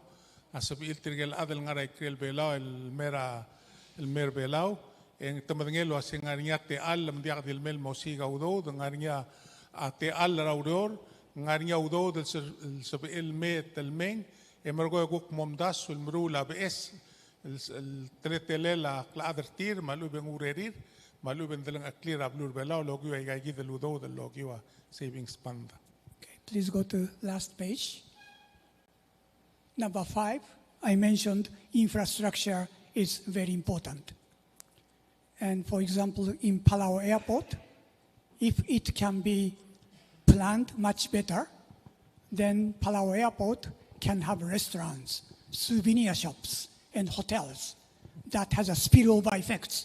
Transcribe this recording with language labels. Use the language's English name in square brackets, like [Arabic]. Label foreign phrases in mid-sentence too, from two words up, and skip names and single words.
[Palauan] asabil tirgel adel ngarai krel belau el mer belau en tamadngelo asingarinya te al mdiak dil mel mosiga udo ngarinya te al raudor ngarinya udo del sabil met el meng emergo guk momdas ul mrula bes el tretelela kladertir maluben urerir maluben del aklir ablur belau logu ay gagi del udo del logu [English] savings fund. Okay, please go to last page. Number 5, I mentioned infrastructure is very important. And for example, in Palau Airport, if it can be planned much better, then Palau Airport can have restaurants, souvenir shops, and hotels that has a spillover effects.